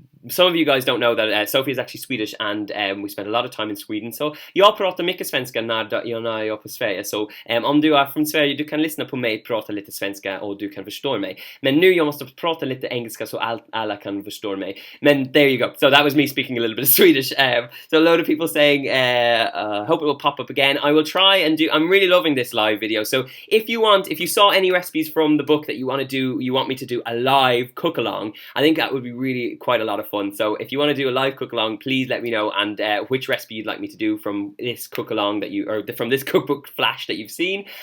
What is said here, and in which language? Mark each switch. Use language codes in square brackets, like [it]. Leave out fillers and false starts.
[en] Some of you guys don't know that Sophie is actually Swedish, and we spent a lot of time in Sweden. [sv] Så jag pratar mycket svenska när jag är på Sverige. Så om du är från Sverige, du kan lyssna på mig prata lite svenska och du kan förstå mig. Men nu jag måste prata lite engelska så alla kan förstå mig. [en] Men there you go. So that was me speaking a little bit of Swedish. So a load of people saying, hope it will pop up again. I will try and do. I'm really loving this live video. So if you saw any recipes from the book that you want me to do a live cook along, I think that would be really quite a lot of fun. So if you want to do a live cook along, please let me know, and which recipe you'd like me to do from this cook along from this cookbook flash that you've seen.